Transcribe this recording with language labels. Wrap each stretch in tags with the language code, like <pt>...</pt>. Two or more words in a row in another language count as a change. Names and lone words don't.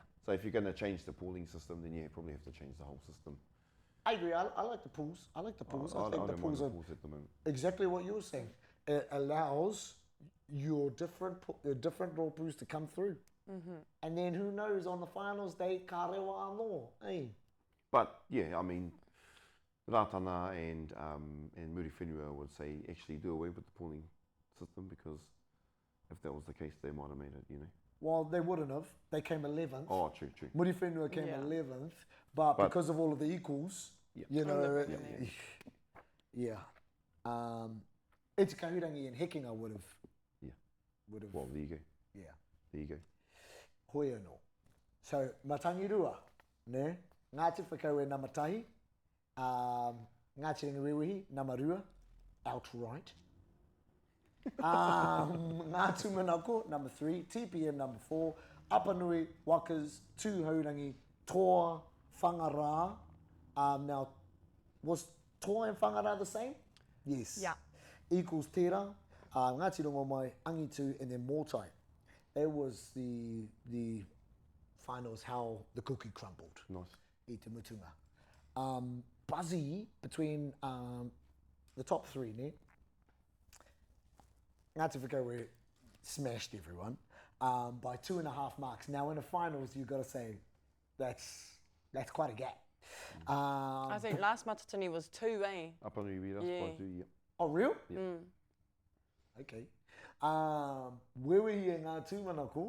<en>So if you're going to change the pooling system, then you probably have to change the whole system. I agree. I like the pools. I like the pools. I think don't the mind pools the are pools at the moment. exactly what you were saying. It allows your different rōpūs to come through. And then who knows, on the finals day,</en> <mi>ka rewa anō,</mi> <en>eh? But yeah, I mean, Rātana and Muri Whenua would say actually do away with the pooling system, because if that was the case, they might have made it, you know. Well, they wouldn't have. They came 11th. Oh, true. Muri Whenua came Yeah. 11th, but because of all of the equals, you know, yeah. It's Kahurangi and Hekinga would have. Well, there you go. Yeah. There you go.</en> <mi>Hoi anō. So, Matangirua, ne?</mi> <en>Ngāti Whakaue number tahi. Ngāti Whakaue number rua, outright. Ngāti Manako, number 3. TPM, number 4. Apanui, Wakas, 2 Haurangi, Toa, Whangara. Now, was Toa and Whangara the same? Yes. Yeah. Equals Tera. Ngāti Rongo mai, Angitu, and then Motai. That was the finals, how the cookie crumbled. Nice.</en> <mi>I te mutunga.</mi> <en>Buzzy between the top 3, ne? Ngāti Whakaue smashed everyone by 2.5 marks. Now in the finals, you've got to say that's quite a gap. I think last Matatini was 2, eh? Apanui Wira, Yeah. yeah. Oh, real? Yeah. Okay. Where were you in Ngāti Manako?</en>